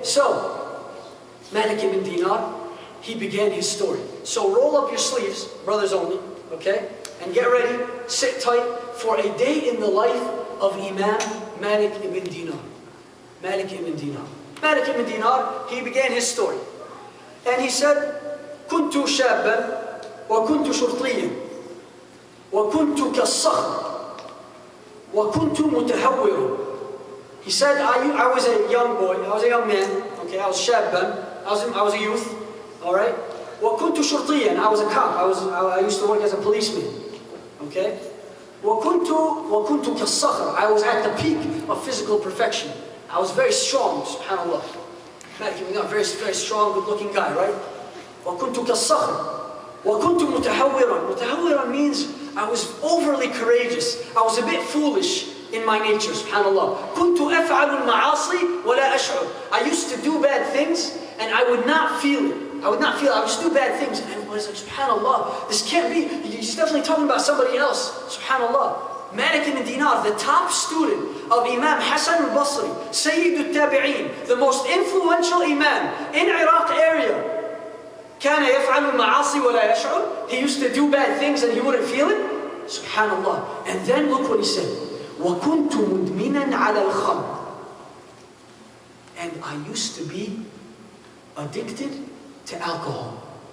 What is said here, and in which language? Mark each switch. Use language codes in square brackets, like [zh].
[en] So, Malik Ibn Dinar, he began his story. So roll up your sleeves, brothers only, okay? And get ready, sit tight for a day in the life of Imam Malik Ibn Dinar. Malik Ibn Dinar. Malik Ibn Dinar, he began his story. And he said, [ar] كنت شابا وكنت شرطيا وكنت كالصخر وكنت متهورا. [en] He said, I was a young boy, I was a young man, okay, I was شابا, I was a youth, all right? [ar] وكنت شرطيا, [en] I was a cop, I used to work as a policeman, okay? [ar] وكنت كالصخر, [en] I was at the peak of physical perfection. I was very strong, subhanAllah. Very, very strong, good-looking guy, right? [ar] وكنت كالصخر وكنت متهورا. [en] متهورا means I was overly courageous. I was a bit foolish in my nature, subhanAllah. [ar] كنت أفعل المعاصي ولا أشعر. [en] I used to do bad things and I would not feel it. I used to do bad things and everybody's like, subhanAllah, this can't be. He's definitely talking about somebody else, subhanAllah. Malik Ibn Dinar, the top student of Imam Hassan Al Basri, Sayyid Tabee'en, the most influential Imam in Iraq area. [ar] كان يفعل المعاصي ولا يشعر. [en] He used to do bad things and he wouldn't feel it. Subhanallah. And then look what he said. [ar] وكنت مدمنا على الخمر. [en] And I used to be addicted to alcohol.